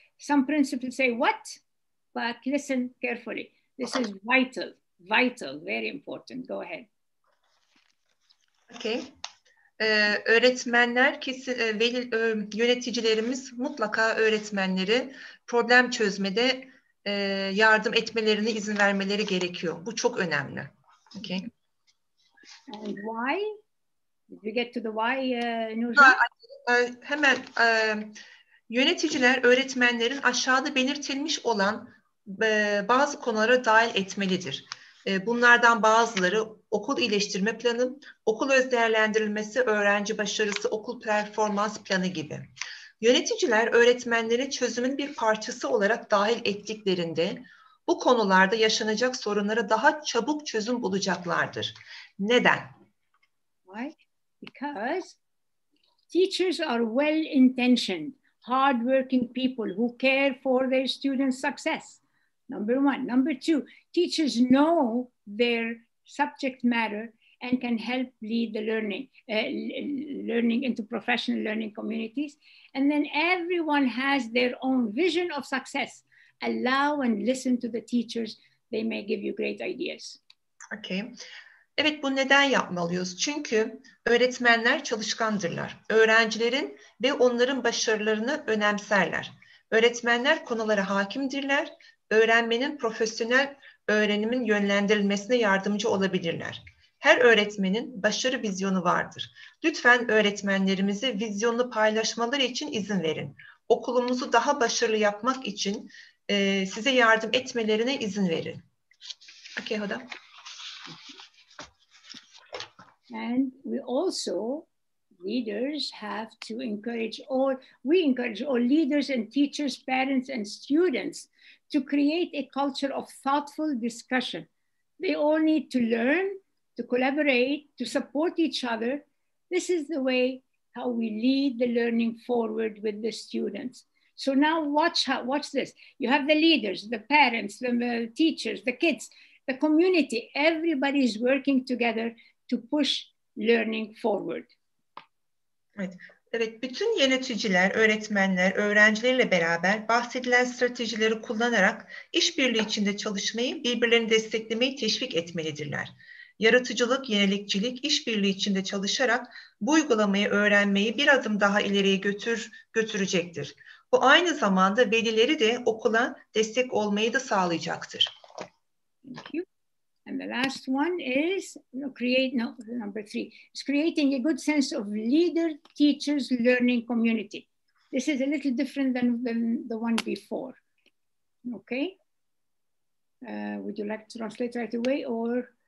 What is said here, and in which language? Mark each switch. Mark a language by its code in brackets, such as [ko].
[en] Some principals say, what? But listen carefully. This is vital, very important. Go ahead. Okay. [tr] Öğretmenler, yöneticilerimiz mutlaka öğretmenleri problem çözmede yardım etmelerine izin vermeleri gerekiyor. Bu çok önemli. [en] Okay. And why? Did we get to the why, Nurcan? [tr] Hemen yöneticiler öğretmenlerin aşağıda belirtilmiş olan bazı konulara dahil etmelidir. Bunlardan bazıları okul iyileştirme planı, okul özdeğerlendirilmesi, öğrenci başarısı, okul performans planı gibi. Yöneticiler öğretmenleri çözümün bir parçası olarak dahil ettiklerinde bu konularda yaşanacak sorunlara daha çabuk çözüm bulacaklardır. Neden? [en] Why? Because teachers are well-intentioned, hard-working people who care for their students' success. Number one. Number two, teachers know their subject matter and can help lead the learning into professional learning communities. And then everyone has their own vision of success. Allow and listen to the teachers. They may give you great ideas. Okay. [tr] Evet, bu neden yapmalıyız? Çünkü öğretmenler çalışkandırlar. Öğrencilerin ve onların başarılarını önemserler. Öğretmenler konulara hakimdirler. Öğrenmenin profesyonel öğrenimin yönlendirilmesine yardımcı olabilirler. Her öğretmenin başarı vizyonu vardır. Lütfen öğretmenlerimize vizyonunu paylaşmaları için izin verin. Okulumuzu daha başarılı yapmak için size yardım etmelerine izin verin. [en] Okay, Hoda. And we also, leaders have to encourage we encourage all leaders and teachers, parents and students to create a culture of thoughtful discussion. They all need to learn, to collaborate, to support each other. This is the way how we lead the learning forward with the students. So now watch this. You have the leaders, the parents, the teachers, the kids, the community. Everybody is working together to push learning forward. [tr] Evet, bütün yöneticiler, öğretmenler, öğrencilerle beraber bahsedilen stratejileri kullanarak işbirliği içinde çalışmayı, birbirlerini desteklemeyi teşvik etmelidirler. Yaratıcılık, yenilikçilik, işbirliği içinde çalışarak bu uygulamayı, öğrenmeyi bir adım daha ileriye götürecektir. Bu aynı zamanda velileri de okula destek olmayı da sağlayacaktır. [en] Thank you. And the last one is number 3 is creating a good sense of leader, teachers, learning community. This is a little different than the one before. Okay. Would you like to translate right away or?